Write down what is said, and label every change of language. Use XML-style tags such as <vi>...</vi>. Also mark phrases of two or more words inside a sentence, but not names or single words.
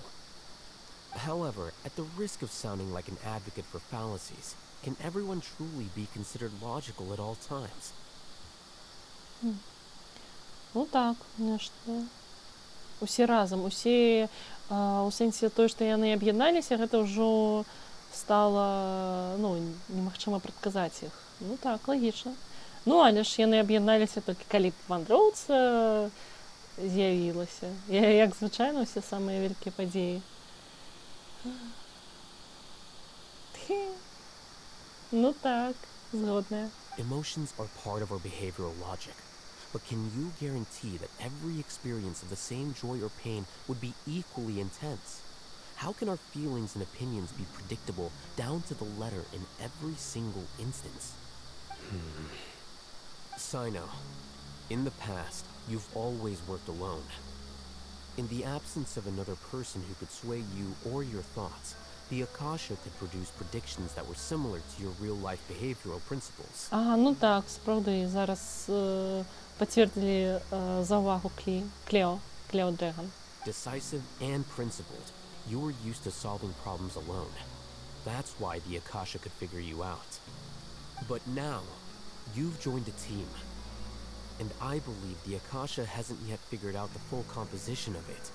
<en>However, at the risk of sounding like an advocate for fallacies, can everyone truly be considered logical at all times?</en> <ru>Ну так, конечно.</ru> <be>Усе разам, усе у сэнсе той, што яны аб'ядналіся, гэта ўжо стала, немагчыма прадказаць іх. Ну так, лагічна. Ну, але ж яны аб'ядналіся толькі калі вандроўца з'явілася. Як звычайна ўсе самыя вялікія падзеі. Ну так, згодная.</be> <en>Emotions are part of our behavioral logic. But can you guarantee that every experience of the same joy or pain would be equally intense? How can our feelings and opinions be predictable down to the letter in every single instance? Sino, in the past, you've always worked alone. In the absence of another person who could sway you or your thoughts, the Akasha could produce predictions that were similar to your real-life behavioral principles.</en> <uk>Ну так, справді, зараз підтвердили за увагу Клео Дрегон.</uk> <en>Decisive and principled, you were used to solving problems alone. That's why the Akasha could figure you out. But now, you've joined a team. And I believe the Akasha hasn't yet figured out the full composition of it.</en>